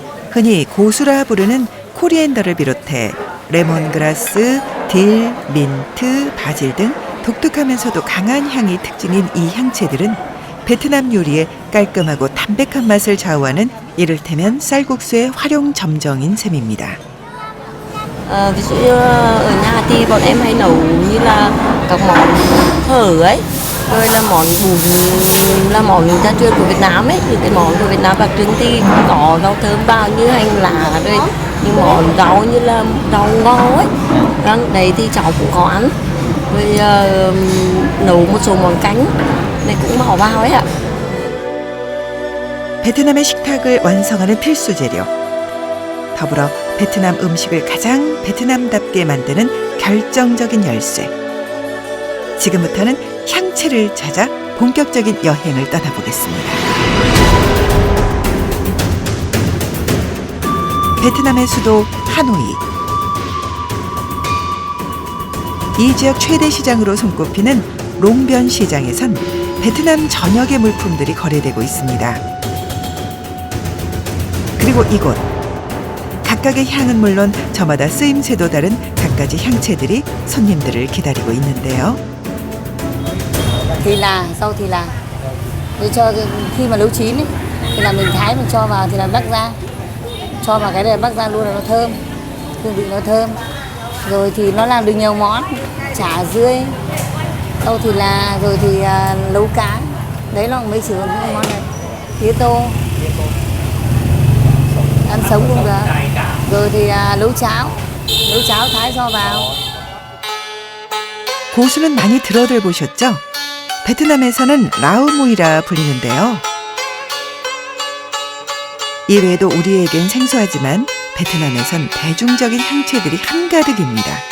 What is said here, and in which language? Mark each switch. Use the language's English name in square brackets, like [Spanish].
[Korean] 흔히 고수라 부르는 코리앤더를 비롯해 레몬그라스, 딜, 민트, 바질 등 독특하면서도 강한 향이 특징인 이 향채들은 베트남 요리의 깔끔하고 담백한 맛을 좌우하는 이를테면 쌀국수의 활용 점정인 셈입니다. [Vietnamese] Ví dụ như ở nhà thì bọn em hay nấu như là các món phở ấy, rồi là món bún là món gia truyền của Việt Nam ấy, những cái món của Việt Nam đặc trưng thì có rau thơm vào như hành lá, rồi những món rau như là rau ngò ấy, đấy thì cháu cũng có ăn, rồi nấu một số món canh này cũng bỏ vào ấy ạ. [Korean] 베트남의 식탁을 완성하는 필수 재료. 더불어 베트남 음식을 가장 베트남답게 만드는 결정적인 열쇠. 지금부터는 향채를 찾아 본격적인 여행을 떠나보겠습니다. 베트남의 수도 하노이. 이 지역 최대 시장으로 손꼽히는 롱변 시장에선 베트남 전역의 물품들이 거래되고 있습니다. 그리고 이곳. 각각의 향은 물론 저마다 쓰임새도 다른 갖가지 향채들이 손님들을 기다리고 있는데요. [Vietnamese] Thì là rau thì là để cho khi mà nấu chín ấy, thì là mình thái mình cho vào thì là bắc ra, cho vào cái này bắc ra luôn là nó thơm, hương vị nó thơm. Rồi thì nó làm được nhiều món, chả dươi, rau thì là, rồi thì nấu cá, đấy là mấy thứ những món này, tía tô, ăn sống cũng được. Rồi thì nấu cháo thái cho vào. [Korean] 고수는 많이 들어들 보셨죠? 베트남에서는 라우무이라 불리는데요. 이외에도 우리에겐 생소하지만 베트남에선 대중적인 향채들이 한가득입니다.